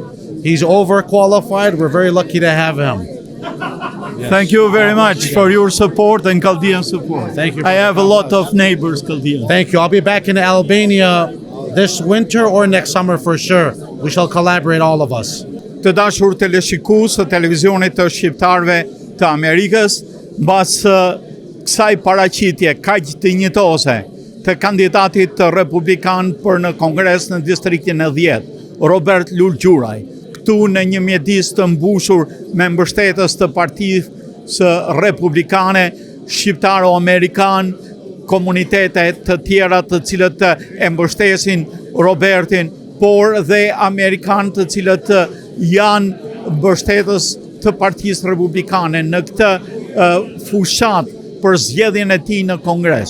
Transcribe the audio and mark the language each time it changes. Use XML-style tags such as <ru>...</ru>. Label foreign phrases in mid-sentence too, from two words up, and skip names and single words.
<en>He's overqualified. We're very lucky to have him. Yes. Thank you very much for your support and Chaldean support. Thank you. I have a lot of neighbors Chaldean. Thank you. I'll be back in Albania this winter or next summer for sure. We shall collaborate, all of us.</en> <sq>Të dashur teleshikues të televizionit të Shqiptarve të Amerikës, mbas kësaj paraqitje kaq të njëjtose të kandidatit të Republikan për në Kongres në distriktin e 10, Robert Lulgjuraj, këtu në një mjedis të mbushur me mbështetës të Partisë Republikane, Shqiptar Amerikan, komunitete të tjera të cilët e mbështesin Robertin, por dhe Amerikan të cilët janë mbështetës të Partisë Republikane në këtë fushat për zgjedhjen e tij në Kongres.</sq>